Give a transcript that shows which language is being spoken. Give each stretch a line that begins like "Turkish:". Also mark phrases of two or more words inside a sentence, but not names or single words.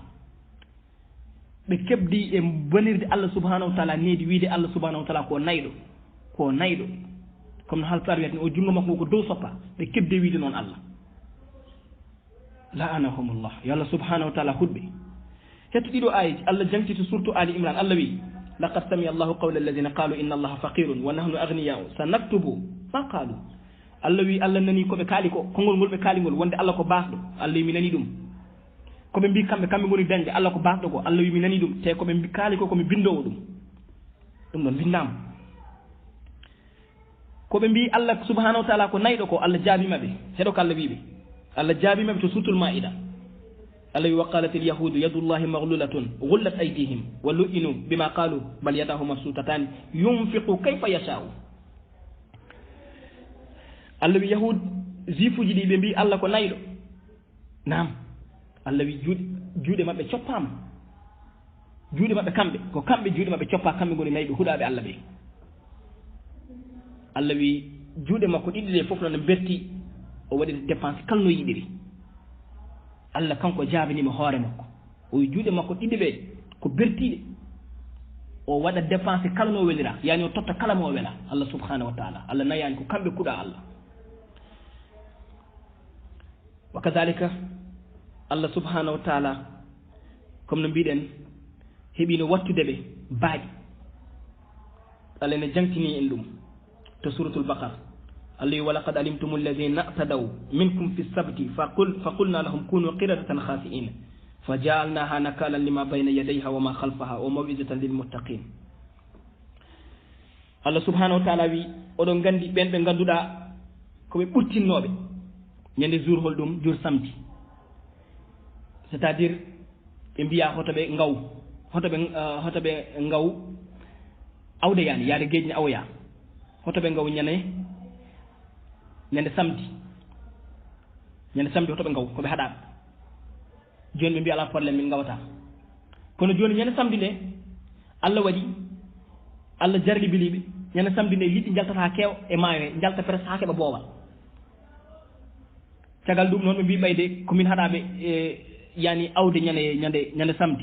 Fula: ɓe keɓdi e bonirde Allah
Arabic: subhanahu wa ta'ala
Fula: needi wiide Allah
Arabic: subhanahu wa ta'ala
Fula: ko nayɗo comme no halpulaar wiyata ni o jungo makko ko dow soppa ɓe keɓde wiide noon Allah la'anahumullah yo Allah
Arabic: subhanahu wa ta'ala
Fula: huɗɓe hetto ɗiɗo ayiji Allah jangtito surtout Ali Imran Allah wi
Arabic: لقد سمع الله قول الذين قالوا إن الله فقير ونحن أغنياء سنكتب ما قالوا
Fula: Allah wi Allah nani koɓe kaali ko kongol ngol ɓe kaali ngol wonde Allah ko basɗo Allah wi mi nani ɗum koɓe mbi kamɓe goni dañde Allah ko basɗo ko Allah wi mi nani ɗum te koɓe kaali ko komi bindowo ɗum ɗon bindama koɓe mbi Allah
Arabic: subhanahu wa ta'ala
Fula: ko nayɗo ko Allah jaabimaɓe heɗo ko Allah wiɓe Allah jaabimaɓe to sutul ma'ida Allah wi
Arabic: وقالت اليهود يد الله مغلولة غلت أيديهم ولعنوا بما قالوا بل يداه مبسوطتان ينفق كيف يشاء
Fula: Allah wi yahud jufuji ɗi ɓe mbi Allah ko nayɗo nam Allah wi juuɗe maɓɓe coppama juuɗe maɓɓe kamɓe ko kamɓe juuɗe maɓɓe coppa kamɓe goni nayɓe huɗaɓe Allah ɓe Allah wi juuɗe makko ɗiɗi ɗe fof noon berti o waɗi dépense kalno yiɗiri Allah kanko jaabanima hoore makko o wi juuɗe makko ɗiɗi ɓe ko bertiɗe o waɗa dépense kala no welira yani o totta kala mo wela Allah
Arabic: subhanahu wa ta'ala
Fula: Allah nayani ko kamɓe kuuɗa Allah
Arabic: وكذلك الله سبحانه وتعالى
Fula: comme no mbiɗen heeɓino wattude ɓe baaɗi Allah ne jangtini en ɗum to suratul baqara Allah wi
Arabic: ولقد علمتم الذين اعتدوا منكم في السبت فقلنا لهم كونوا قردة خاسئين فجعلناها نكالا لما بين يديها وما خلفها وموعظة للمتقين
Fula: Allah
Arabic: subhanahu wa ta'ala
Fula: wi oɗon gandi ɓen ɓe ganduɗa koɓe ɓurtinnoɓe ñande jour hol ɗum
French: jour samedi c'est à dire
Fula: ɓe mbiya hotoɓe hotoɓe ngaw awde yani yaade gueƴne awoya hotoɓe ngaw ñande samedi hotoɓe ngaw koɓe haɗaɓe joni ɓe mbiya ala probléme min gawata kono joni ñande samedi nde Allah waɗi Allah jarlibiliɓe ñande samedi nde liɗɗi jaltata ha keewa e maayo he jalta presque ha keeɓa boowal caggal ɗum noon ɓe mbi ɓayde komin haɗaɓe yani awde ñande samedi